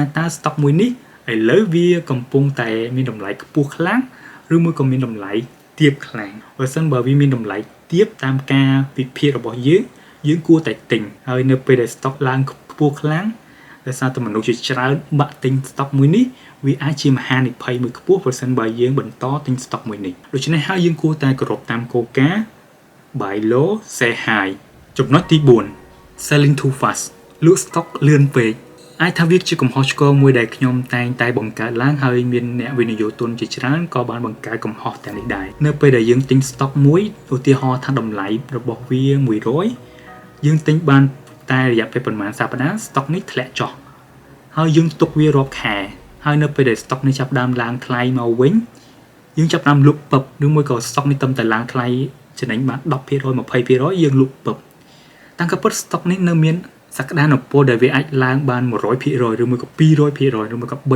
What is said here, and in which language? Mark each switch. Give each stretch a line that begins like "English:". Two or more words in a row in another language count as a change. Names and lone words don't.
Khmer: តើ stock មួយនេះឥឡូវវាកំពុងតែមានតម្លៃខ្ពស់ខ្លាំងឬមួយក៏មានតម្លៃទាបខ្លាំងបើសិនបើវាមានតម្លៃទាបតាមការវិភាគ របស់យើងគួរតែទិញហើយនៅពេលដែល stock ឡើងខ្ពស់ខ្លាំងដោយសារតែមនុស្សជាច្រើនបាក់ទិញ stock មួយនេះវាអាចជា មហានិភ័យមួយខ្ពស់ប្រសិនបើយើងបន្តទិញ stock មួយនេះដូច្នេះហើយយើងគួរតែគោរពតាមគោលការណ៍
English: buy low sell high
Khmer: ចំណុចទី4
English: selling too fast
Khmer: លក់ stock លឿនពេកអាចថាវាជាកំហុសឆ្គងមួយដែលខ្ញុំតែងតែបង្កើតឡើងហើយមានអ្នកវិនិយោគទុនជាច្រើនក៏បានបង្កើតកំហុសទាំងនេះដែរនៅពេលដែលយើងទិញ stock មួយឧទាហរណ៍ថាតម្លៃរបស់វា 100យើងទិញបានតែរយៈពេលប្រហែលសប្តាហ៍ stock នេះធ្លាក់ចុះហើយយើងទុកវារាប់ខែហើយនៅពេលដែល stock នេះចាប់ដើមឡើងថ្លៃមកវិញយើងចាប់ដើមលក់ពឹបឬមួយក៏ stock នេះទៅឡើងថ្លៃចំណេញបាន 10% 20% យើងលក់ពឹបតាមការពិត stock នេះនៅមានសក្តានុពលដែលវាអាចឡើងបាន 100% ឬមួយក៏ 200% ឬមួយក៏